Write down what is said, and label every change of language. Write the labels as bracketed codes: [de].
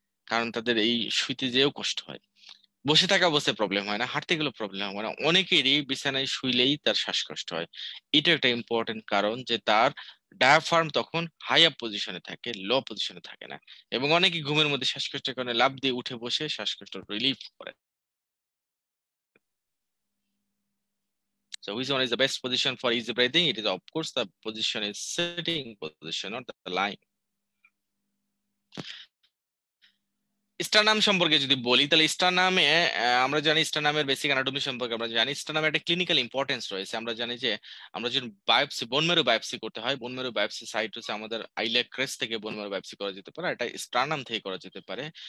[bn] কারণ তাদের এই শুইতে যেও কষ্ট হয়। বসে থাকা অবস্থায় প্রবলেম হয় না, হাঁটতে গেলেও প্রবলেম হয় না, অনেকেরই বিছানায় শুইলেই তার শ্বাসকষ্ট হয়। এটা একটা ইম্পর্টেন্ট কারণ যে তার ডায়াফ্রাম তখন হাই আপ পজিশনে থাকে, লো পজিশনে থাকে না। এবং অনেকে ঘুমের মধ্যে শ্বাসকষ্টের কারণে লাফ দিয়ে উঠে বসে শ্বাসকষ্ট রিলিফ করে। [en] So which one is the best position for easy breathing? It is of course the position is sitting position, not the lying. [bn] Sternum সম্পর্কে যদি বলি, তাহলে স্টারনামে আমরা জানি, স্টারনামের বেসিক অ্যানাটমি সম্পর্কে আমরা জানি। স্টারনামের একটা ক্লিনিক্যাল ইম্পর্টেন্স রয়েছে। আমরা জানি যে আমরা যখন বায়োপসি, বোন ম্যারো বায়োপসি করতে হয়, বোন ম্যারো বায়োপসি সাইট হচ্ছে আমাদের আইলিয়াক ক্রেস্ট থেকে বোন ম্যারো বায়োপসি করা যেতে পারে, এটা স্টারনাম থেকে করা যেতে পারে।